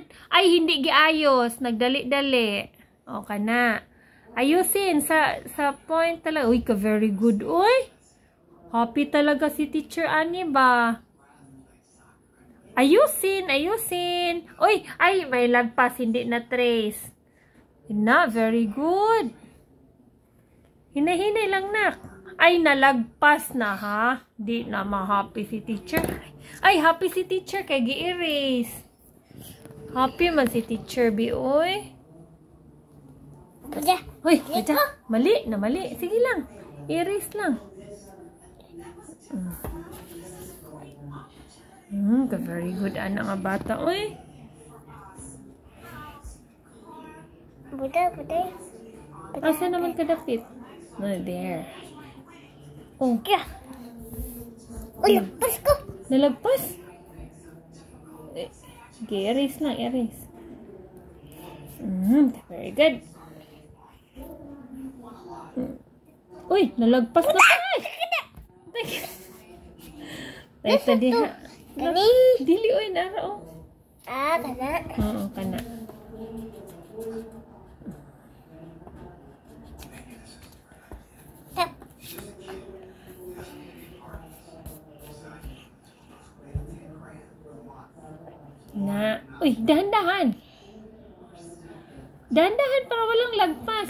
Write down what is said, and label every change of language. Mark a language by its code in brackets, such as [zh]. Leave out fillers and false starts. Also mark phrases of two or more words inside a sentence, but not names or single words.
[ceb] Ay, hindi giayos. Nagdali-dali. O, kana. [tl] Ayusin sa point talaga. Uy, [en] very good. [ceb] Uy, happy talaga si teacher Ani ba? [tl] Ayusin. Uy, ay, may lagpas. Hindi na trace. [en] Very good. [ceb] Hinay-hinay lang, nak. Ay, nalagpas na, ha? Di na ma-happy si teacher. Ay, happy si teacher kay gi-erase. Happy man si teacher, bi, oy. [tl] Uy, mali. Sige lang. [ceb] Erase lang. [en] Very good, [ceb] ana nga bata, oy. Buday. Asa naman kadapit? No, [en] there. Oh. [ceb] Kaya. Uy, lagpas ko. Nalagpas? Okay, erase lang, erase. [en] Very good. [ceb] Uy, nalagpas na. Ay, tadi ha. Kani? Dili, uy, nara, oh. Kana. Oo, kana. Na. [tl] Uy, dahan-dahan. Dahan-dahan para walang lagpas.